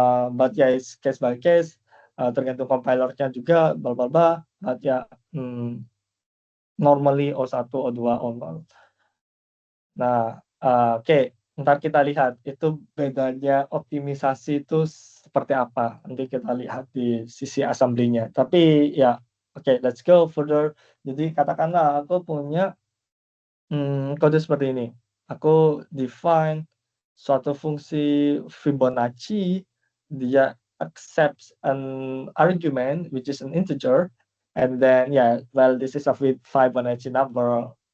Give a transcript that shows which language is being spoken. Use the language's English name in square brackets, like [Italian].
[English] But ya it's case by case, [Indonesian] tergantung compilernya juga, [English] bla bla bla. But ya normally O1, O2, O0. [Indonesian] Nah, oke, ntar kita lihat itu bedanya optimisasi itu seperti apa. Nanti kita lihat di sisi assembly-nya. Tapi ya, oke, [English] let's go further. [Indonesian] Jadi katakanlah aku punya kode seperti ini. Aku define suatu fungsi Fibonacci, dia [English] accepts an argument which is an integer, and then well, this is a Fibonacci number.